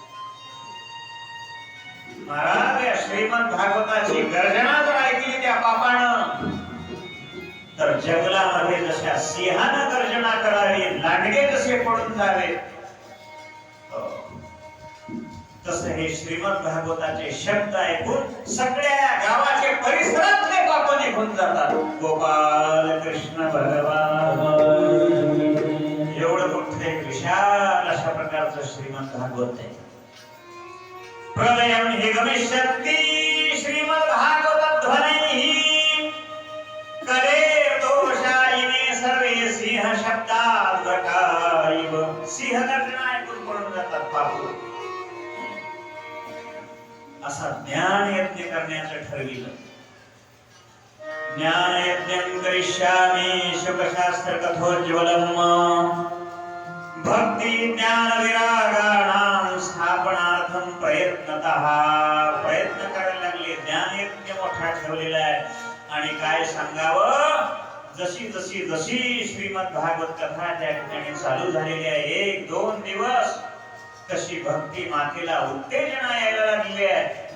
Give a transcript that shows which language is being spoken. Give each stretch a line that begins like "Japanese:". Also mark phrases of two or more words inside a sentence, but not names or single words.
Marathi: महाराज या श्रीमद भागवताची गर्जना जर ऐकली त्या पापानं तर जंगलामध्ये जशा सिंहानं गर्जना करावी, लांडगे जसे पडून जावे, तसे हे श्रीमद भागवताचे शब्द ऐकून सगळ्या गावाचे परिसरातले पाप निघून जातात. गोपाल कृष्ण भगवान. एवढं मोठे विशाल अशा प्रकारचं श्रीमद भागवत आहे.
Sanskrit: प्रलयं हि गमिष्यन्ति श्रीमद भागवत ध्वनिः करे दोषायिने सर्वे सिंह शब्दाद्वकाइव.
Marathi: सिंह गर्जना ऐकून पडून जातात पाप. असा ज्ञान यज्ञ करण्याचं ठरविलं.
Sanskrit: ज्ञान यज्ञं करिष्यामि शुकशास्त्र कथोज्ज्वलम् भक्ति ज्ञान विरागाणां स्थापनार्थं प्रयत्नतः.
Marathi: प्रयत्न करायला लागले. ज्ञान यज्ञ मोठा ठेवलेला आहे. आणि काय सांगावं, जशी जशी जशी श्रीमद भागवत कथा त्या ठिकाणी चालू झालेली आहे, 1-2 दिवस तशी भक्ती मातेला उत्तेजना यायला लागली आहे.